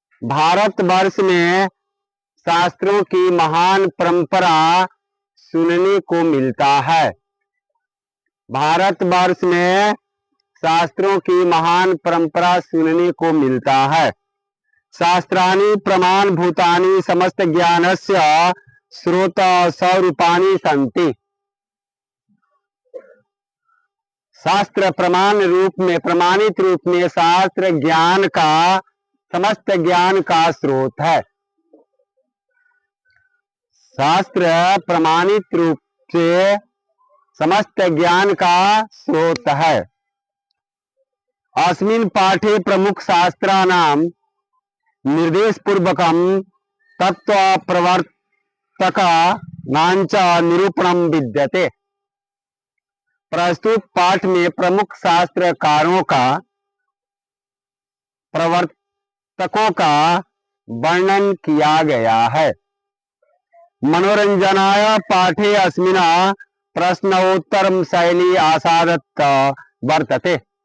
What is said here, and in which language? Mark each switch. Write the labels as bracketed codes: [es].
[hi] भारत वर्ष में शास्त्रों की महान परंपरा सुनने को मिलता है। भारत वर्ष में शास्त्रों की महान परंपरा सुनने को मिलता है। [sa] शास्त्राणि प्रमाण भूतानि समस्त ज्ञानस्य स्रोत स्वरूपाणि सन्ति। [hi] शास्त्र प्रमाण रूप में, प्रमाणित रूप में शास्त्र ज्ञान का, समस्त ज्ञान का स्रोत है। शास्त्र प्रमाणित रूप से समस्त ज्ञान का स्रोत है। [sa] अस्मिन् पाठे प्रमुख शास्त्राणां निर्देश पूर्वकं तत्व प्रवर्तकानांच निरूपणं विद्यते। [hi] प्रस्तुत पाठ में प्रमुख शास्त्रकारों का, प्रवर्तकों का वर्णन किया गया है। [sa] मनोरंजनाय पाठे अस्मिन् प्रश्नोत्तरं शैली आसादत वर्तते।